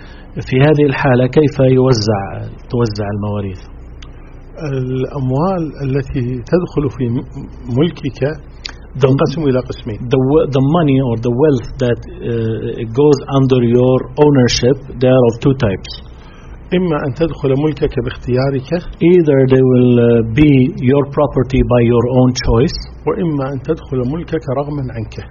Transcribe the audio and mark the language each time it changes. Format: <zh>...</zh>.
<ar>في هذه الحالة كيف توزع المواريث؟ الأموال التي تدخل في ملكك تنقسم إلى قسمين.</ar> <en>The money or the wealth that goes under your ownership, they are of two types.</en> <ar>إما أن تدخل ملكك باختيارك.</ar> <en>Either they will be your property by your own choice.</en> <ar>وإما أن تدخل ملكك رغم عنك.</ar>